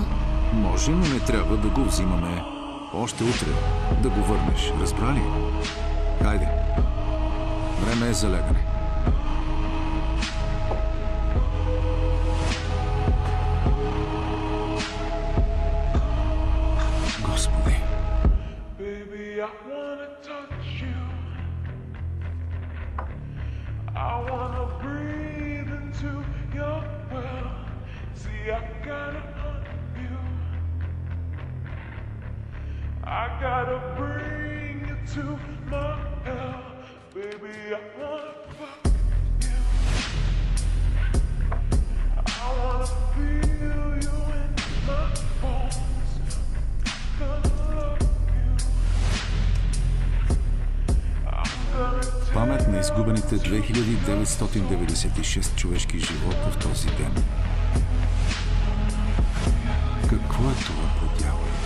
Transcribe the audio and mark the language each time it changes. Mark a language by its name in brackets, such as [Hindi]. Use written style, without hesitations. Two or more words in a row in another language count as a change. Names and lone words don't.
[Bulgarian] Може, но не трябва да го взимаме още утре. Да го върнеш. Разбрали? Хайде. Време е за лягане. Господи. [English] I gotta bring you to my hell, baby. I wanna fuck you. I wanna feel you in my bones. Gonna love you. I'm gonna [Bulgarian] Памет на изгубените 2996 човешки живота в този ден. Какво е това, по дяволите?